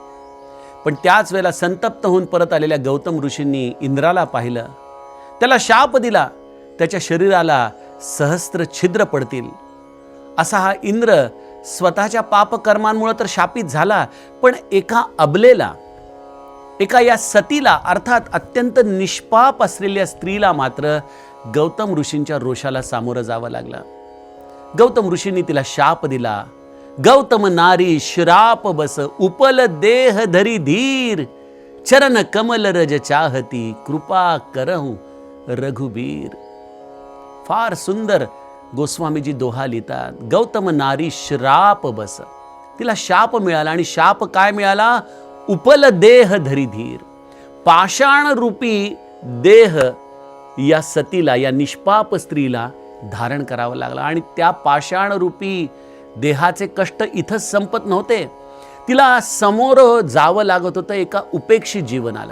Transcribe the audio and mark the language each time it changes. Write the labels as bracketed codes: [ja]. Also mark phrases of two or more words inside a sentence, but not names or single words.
[mr] पण त्याच वेळेला संतप्त होऊन परत आलेल्या गौतम ऋषींनी इंद्राला पाहिलं, त्याला शाप दिला, त्याच्या शरीराला सहस्त्र छिद्र पडतील असा हा इंद्र स्वतःच्या पापकर्मांमुळे तर शापित झाला, पण एका अबलेला, एका या सतीला अर्थात अत्यंत निष्पाप असलेल्या स्त्रीला मात्र गौतम ऋषींच्या रोषाला सामोरं जावं लागलं. गौतम ऋषींनी तिला शाप दिला, [awa] गौतम नारी श्राप बस उपल देह धरी धीर चरण कमल रज चाहती कृपा करहु रघुबीर. [mr] फार सुंदर गोस्वामीजी दोहा लिहितात, [awa] गौतम नारी श्राप बस, [mr] तिला शाप मिळाला आणि शाप काय मिळाला? [awa] उपल देह धरी धीर, [mr] पाषाण रूपी देह या सतीला, या निष्पाप स्त्रीला धारण करावं लागलं. आणि त्या पाषाण रूपी देहाचे कष्ट इथंच संपत नव्हते, तिला समोर जावं लागत होतं एका उपेक्षित जीवनाला.